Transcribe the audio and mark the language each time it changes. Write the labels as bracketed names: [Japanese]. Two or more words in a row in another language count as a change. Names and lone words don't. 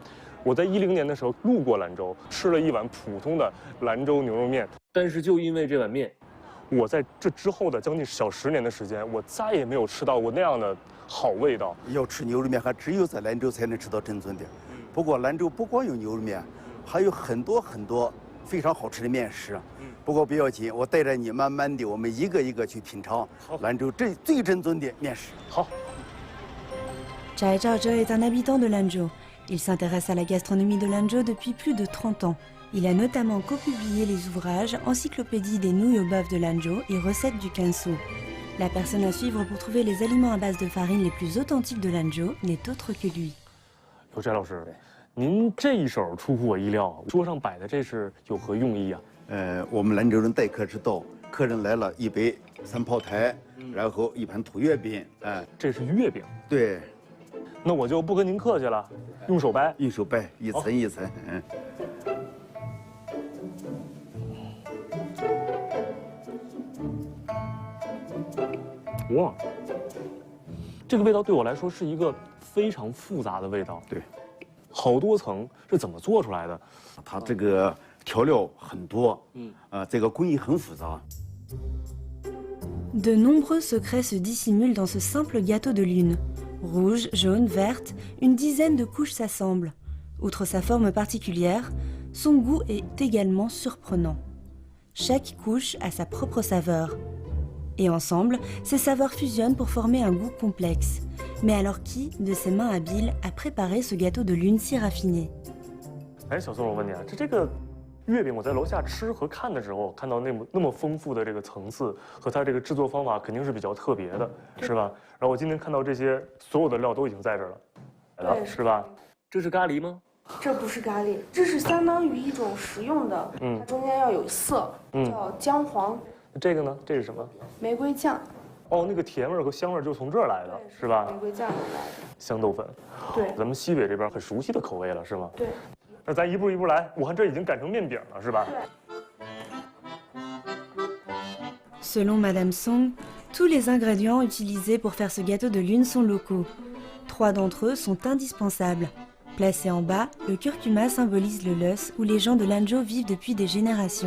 [Chinese] 我在10年的时候路过兰州，吃了一碗普通的兰州牛肉面，但是就因为这碗面，我在这之后的将近小10年的时间，我再也没有吃到过那样的好味道。要吃牛肉面，还只有在兰州才能吃到正宗的。不过兰州不光有牛肉面，还有很多非常好吃的面食。不过不要紧，我带着你慢慢的，我们一个一个去品尝兰州最正宗的面食。好。 [French] Chai Zhaozhe est un habitant de Lanzhou. Il s'intéresse à la gastronomie de Lanzhou depuis plus de 30 ans. Il a notamment copublié les ouvrages Encyclopédie des nouilles au bœuf de Lanzhou et Recettes du Gansu. La personne à suivre pour trouver les aliments à base de farine les plus authentiques de Lanzhou n'est autre que lui. [Chinese] 有翟老师，您这一手出乎我意料，桌上摆的这是有何用意啊？我们兰州人待客之道，客人来了，一杯3炮台，然后一盘土月饼，这是月饼。对。那我就不跟您客气了，用手掰，用手掰，一层一层。哇，这个味道对我来说是一个非常复杂的味道。对，好多层，是怎么做出来的？它这个调料很多，这个工艺很复杂。 [French] De nombreux secrets se dissimulent dans ce simple gâteau de lune. Rouge, jaune, verte, une dizaine de couches s'assemblent. Outre sa forme particulière, son goût est également surprenant. Chaque couche a sa propre saveur. Et ensemble, ces saveurs fusionnent pour former un goût complexe. Mais alors qui, de ses mains habiles, a préparé ce gâteau de lune si raffiné? [Chinese] 哎，小宋，我问你啊，这个月饼我在楼下吃和看的时候，看到那么丰富的这个层次和它这个制作方法肯定是比较特别的，是吧？然后我今天看到这些所有的料都已经在这儿了，对，是吧？这是咖喱吗？这不是咖喱，这是相当于一种食用的，它中间要有色，叫姜黄。这个呢？这是什么？玫瑰酱。哦，那个甜味和香味就从这儿来的，是吧？玫瑰酱来的。香豆粉。对，咱们西北这边很熟悉的口味了，是吗？对。那咱一步一步来，我看这已经擀成面饼了，是吧？ [French] Selon Madame Song, tous les ingrédients utilisés pour faire ce gâteau de lune sont locaux. 3 d'entre eux sont indispensables. Placé en bas, le curcuma symbolise le Lus où les gens de Lanzhou vivent depuis des générations.